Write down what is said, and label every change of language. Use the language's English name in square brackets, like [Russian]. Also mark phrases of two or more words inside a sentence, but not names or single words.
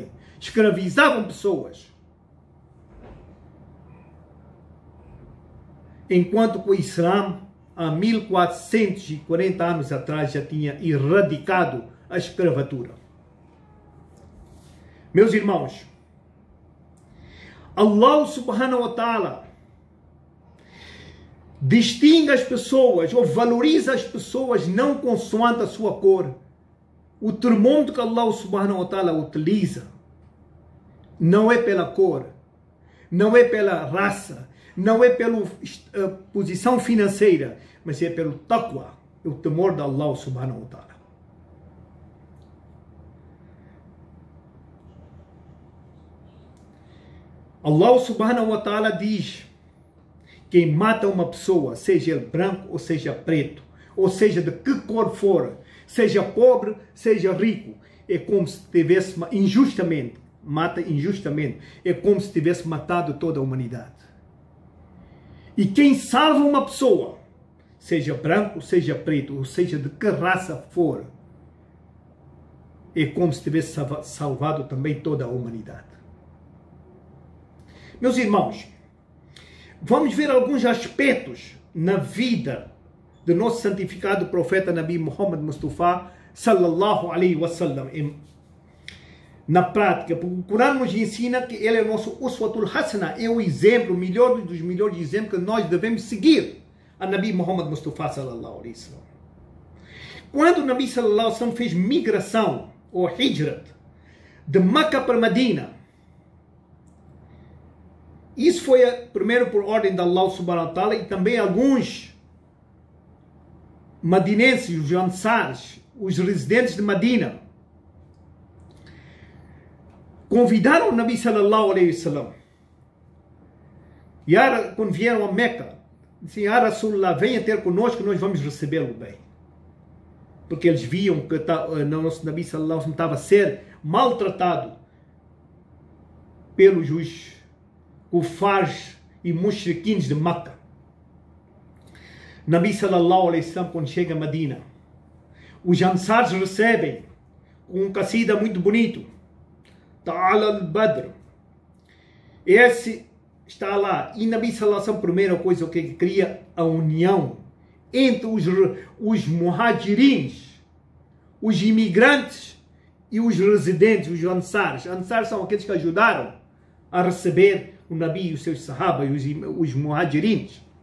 [Portuguese] Escravizavam pessoas. Enquanto que o Islã, há 1440 anos atrás, já tinha erradicado a escravatura. Meus irmãos, [Arabic] الله سبحانه وتعالى [Portuguese] distingue as pessoas ou valoriza as pessoas não consoante a sua cor. O termômetro que [Arabic] الله سبحانه وتعالى [Portuguese] utiliza não é pela cor, não é pela raça, não é pela posição financeira, mas é pelo taqwa, o temor de [Arabic] الله سبحانه وتعالى. الله سبحانه وتعالى [Portuguese] diz: quem mata uma pessoa, seja ele branco ou seja preto, ou seja de que cor for, seja pobre, seja rico, é como se tivesse injustamente, mata injustamente, é como se tivesse matado toda a humanidade. E quem salva uma pessoa, seja branco, seja preto, ou seja de que raça for, é como se tivesse salvado também toda a humanidade. Meus irmãos, vamos ver alguns aspectos na vida do nosso santificado profeta Nabi Muhammad Mustafa [Arabic] صلى الله عليه وسلم. [Portuguese] Na prática, porque o Corão nos ensina que ele é o nosso [Arabic] أسوة حسنة, [Portuguese] é o exemplo, o melhor dos melhores exemplos que nós devemos seguir a Nabi Muhammad Mustafa [Arabic] صلى الله عليه وسلم. [Portuguese] Quando o Nabi [Arabic] صلى الله عليه وسلم [Portuguese] fez migração, ou hijrat, de Meca para Medina, isso foi primeiro por ordem de [Arabic] الله سبحانه وتعالى, [Portuguese] e também alguns madinenses, os ansars, os residentes de Medina, convidaram o Nabi [Arabic] صلى الله عليه وسلم. [Portuguese] E quando vieram a Meca, disseram: [Arabic] "يا رسول الله, [Portuguese] venha ter conosco, nós vamos recebê-lo bem." Porque eles viam que o nosso Nabi [Arabic] صلى الله عليه وسلم [Portuguese] estava a ser maltratado pelos kufars e mushriquins de Meca. [Arabic] نبي صلى الله عليه وسلم, [Portuguese] quando chega a Medina, os ansars recebem com um qasida muito bonito: Ta'ala al-Badr. Esse está lá. [Arabic] E نبي صلى الله عليه وسلم, [Portuguese] a primeira coisa que ele cria, a união entre os muhajirins, os imigrantes e os residentes, os ansars. Ansars são aqueles que ajudaram a receber o Nabi e os seus sahaba e os muhajirins.